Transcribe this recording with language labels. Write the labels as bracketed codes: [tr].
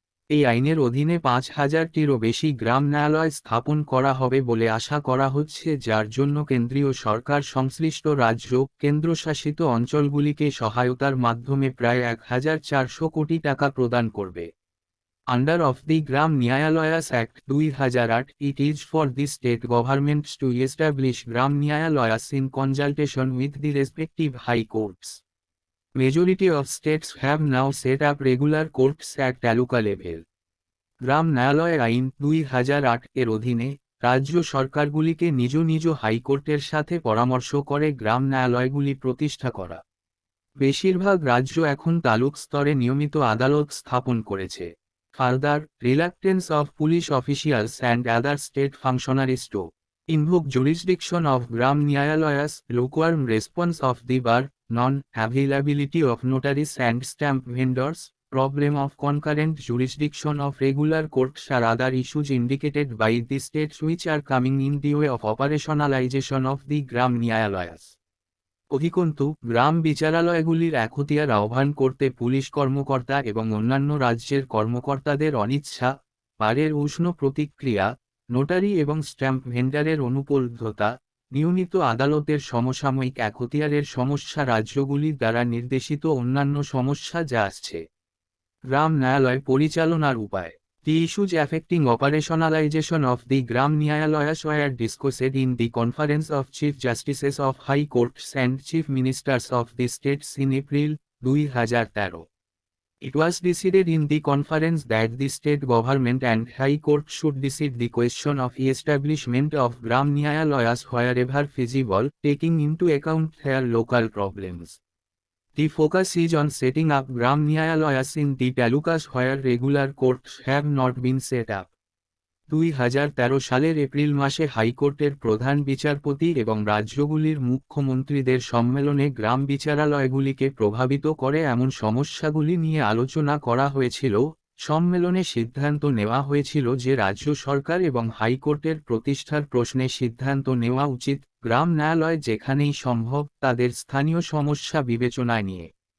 [bn] এই আইনের অধীনে 5,000টিরও বেশি গ্রাম ন্যায়ালয় স্থাপন করা হবে বলে আশা করা হচ্ছে, যার জন্য কেন্দ্রীয় সরকার সংশ্লিষ্ট রাজ্য, কেন্দ্রশাসিত অঞ্চলগুলিকে সহায়তার মাধ্যমে প্রায় 1,400 কোটি টাকা প্রদান করবে। [en] Under of the Gram Nyayalayas Act 2008, it is for the state governments to establish Gram Nyayalayas in consultation with the respective high courts. Majority of states have now set up regular courts at taluka level. [bn] গ্রাম ন্যায়ালয় আইন 2008 এর অধীনে রাজ্য সরকারগুলিকে নিজ নিজ হাইকোর্টের সাথে পরামর্শ করে গ্রাম ন্যায়ালয়গুলি প্রতিষ্ঠা করা। বেশিরভাগ রাজ্য এখন তালুক স্তরে নিয়মিত আদালত স্থাপন করেছে। [en] Further, reluctance of police officials and other state functionaries to invoke jurisdiction of Gram Nyayalayas, lukewarm response of the bar, non-availability of notaries and stamp vendors, problem of concurrent jurisdiction of regular courts are other issues indicated by the states which are coming in the way of operationalization of the Gram Nyayalayas. [bn] অধিকন্তু গ্রাম বিচারালয়গুলির এখতিয়ার আহ্বান করতে police কর্মকর্তা এবং অন্যান্য রাজ্যের কর্মকর্তাদের অনিচ্ছা, বারের উষ্ণ প্রতিক্রিয়া, নোটারি এবং স্ট্যাম্প ভেন্ডারের অনুপলব্ধতা, নিয়মিত আদালতের সমসাময়িক এখতিয়ারের সমস্যা, রাজ্যগুলির দ্বারা নির্দেশিত অন্যান্য সমস্যা যা আসছে। গ্রাম ন্যায়ালয় পরিচালনার উপায়। [en] The issues affecting operationalization of the Gram Nyayalayas were discussed in the Conference of Chief Justices of High Courts and Chief Ministers of the states in April 2013. It was decided in the conference that the state government and High Court should decide the question of the establishment of Gram Nyayalayas wherever feasible, taking into account their local problems. The focus is on setting up Gram Nyayalayas in the talukas where regular courts have not been set up. [bn] 2013 সালের April মাসে হাইকোর্টের প্রধান বিচারপতি এবং রাজ্যগুলির মুখ্যমন্ত্রীদের সম্মেলনে গ্রাম বিচারালয়গুলিকে প্রভাবিত করে এমন সমস্যাগুলি নিয়ে আলোচনা করা হয়েছিল। সম্মেলনে সিদ্ধান্ত নেওয়া হয়েছিল যে রাজ্য সরকার এবং হাইকোর্টের প্রতিষ্ঠার প্রশ্নে সিদ্ধান্ত নেওয়া উচিত, গ্রাম ন্যায়ালয় যেখানেই সম্ভব তাদের স্থানীয় সমস্যা বিবেচনায় নিয়ে।